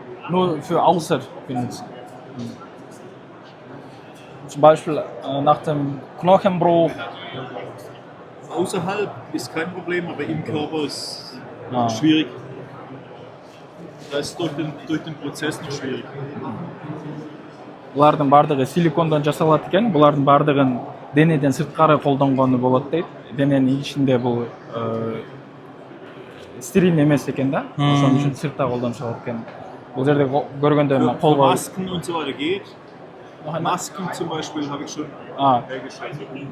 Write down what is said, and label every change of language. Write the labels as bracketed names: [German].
[German] Nur für außer benutzen. Zum Beispiel nach dem Knochenbruch. Außerhalb ist kein Problem, aber im Körper ist Ah. schwierig. Das ist durch den Prozess noch schwierig. [Kazakh] Бұлардың бардығы силикондан жасалады екен, бұлардың бардығын денеден сыртқары қолданғаны болады дейді. Дененің ішінде бұл стерильный емес екен да, соның үшін сыртта қолданылады екен. Бұл жерде көргенде мен [German] Für [Kazakh] қолға [German] Masken und so weiter geht. Masken zum Beispiel habe ich schon hergestellt.